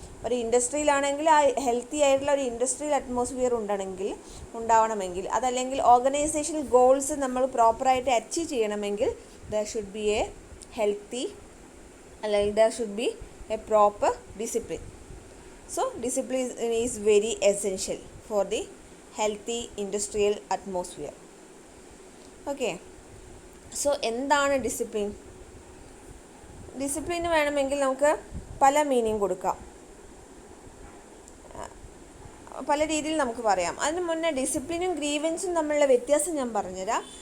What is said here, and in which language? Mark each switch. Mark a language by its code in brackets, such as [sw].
[ml] ഒരു ഇൻഡസ്ട്രിയിലാണെങ്കിൽ ആ ഹെൽത്തി ആയിട്ടുള്ള ഒരു ഇൻഡസ്ട്രിയൽ അറ്റ്മോസ്ഫിയർ ഉണ്ടാവണമെങ്കിൽ, അതല്ലെങ്കിൽ ഓർഗനൈസേഷണൽ ഗോൾസ് നമ്മൾ പ്രോപ്പറായിട്ട് അച്ചീവ് ചെയ്യണമെങ്കിൽ [en] there should be a healthy, [ml] അല്ലെങ്കിൽ [en] There should be a proper discipline. So discipline is very essential for the healthy industrial atmosphere. [ml] Okay, so എന്താണ് ഡിസിപ്ലിൻ? ഡിസിപ്ലിന് വേണമെങ്കിൽ നമുക്ക് പല മീനിങ് കൊടുക്കാം, പല രീതിയിൽ നമുക്ക് പറയാം. അതിന് മുന്നേ ഡിസിപ്ലിനും ഗ്രീവൻസും തമ്മിലുള്ള വ്യത്യാസം ഞാൻ പറഞ്ഞുതരാം.